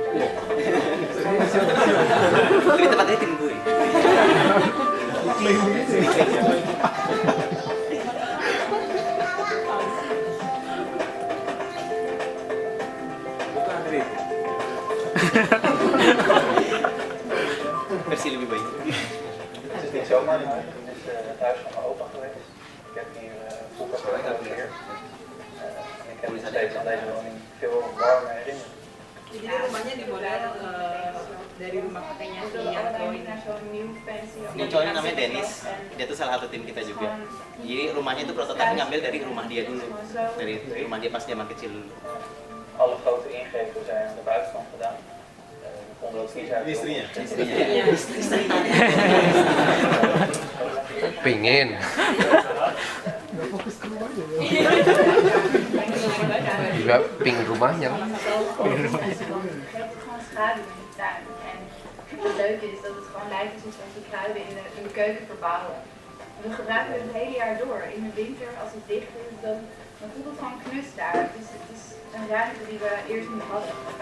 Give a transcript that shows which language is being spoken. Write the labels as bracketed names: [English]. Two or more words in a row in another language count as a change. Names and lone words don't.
[Indonesian] Ini tempatnya tim gue. Versi lebih baik. [Dutch] Het is niet zomaar een huis, het is het huis van mijn opa geweest. Ik heb hier vroeger gewoond. Ik heb nog steeds aan deze woning veel warme herinneringen. [Indonesian] Jadi rumahnya dimodel dari rumah kakeknya si Ini cowoknya namanya Dennis, dia tuh salah satu tim kita juga. Jadi rumahnya itu prototipe ngambil dari rumah dia dulu, dari rumah dia pas zaman kecil dulu. [Dutch] Alle grote ingrepen zijn aan de buitenkant gedaan. We konden ook vies uit. [Indonesian] Istrinya. Pengen. Juga ping rumahnya. [Dutch] Je hebt gewoon schaduw in de tuin. En het leuke is dat het gewoon lijkt alsof we die kruiden in de keuken verbouwen. We gebruiken het hele jaar door. In de winter, als het dicht is, dan voelt het gewoon knus daar. Dus het is een ruimte die we eerst niet hadden.